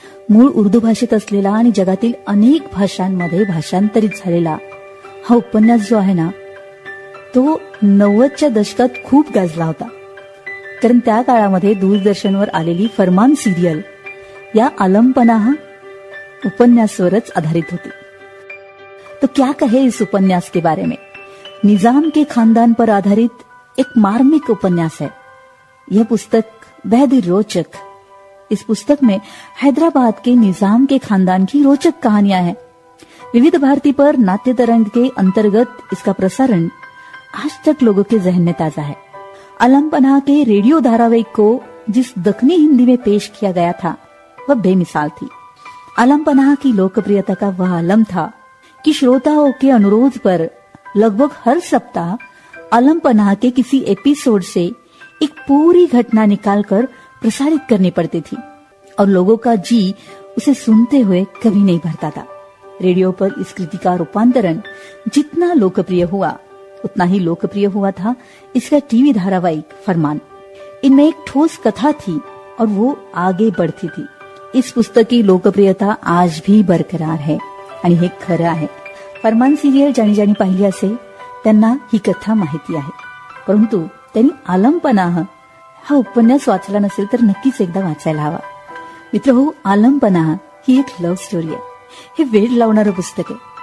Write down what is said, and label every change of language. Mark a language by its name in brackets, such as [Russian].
[Marathi] मूळ उर्दू भाषेत असलेला आणि जगातील अनेक भाषांमध्ये भाषांतरित झालेला हा उपन्यास जो आहे ना, तो 90च्या दशकात खूप गाजला होता. कारण त्या काळामध्ये दूरदर्शनवर आलेली फरमान सिरियल या आलमपना उपन्यासवरच आधारित होती. [Hindi] तो क्या कहे इस उपन्यास के बारे में. निजाम के खानदान पर आधारित एक मार्मिक उपन्यास है. यह पुस्तक बेहद ही रोचक. इस पुस्तक में हैदराबाद के निजाम के खानदान की रोचक कहानियां हैं. विविध भारती पर नाट्य तरंग के अंतर्गत इसका प्रसारण आज तक लोगों के जहन में ताजा है. आलमपना के रेडियो धारावाहिक को जिस दक्षिणी हिंदी में पेश किया गया था वह बेमिसाल थी. आलमपना की लोकप्रियता का वह आलम था कि श्रोताओं के अनुरोध पर लगभग हर सप्ताह आलमपना के किसी एपिसोड से एक पूरी घटना निकालकर प्रसारित करनी पड़ती थी और लोगों का जी उसे सुनते हुए कभी नहीं भरता था. रेडियो पर इस कृति का रूपांतरण जितना लोकप्रिय हुआ उतना ही लोकप्रिय हुआ था इसका टीवी धारावाहिक फरमान. इनमें एक ठोस कथा थी और वो आगे बढ़ती थी. इस पुस्तक की लोकप्रियता आज भी बरकरार है आणि हे खरं आहे. [Marathi] फरमान सिरियल ज्यांनी पाहिली असेल त्यांना ही कथा माहिती आहे. परंतु त्यांनी आलमपना हा उपन्यास वाचला नसेल तर नक्कीच एकदा वाचायला हवा. मित्र हो, आलमपना ही एक लव्ह स्टोरी आहे. हे वेड लावणारं पुस्तक आहे.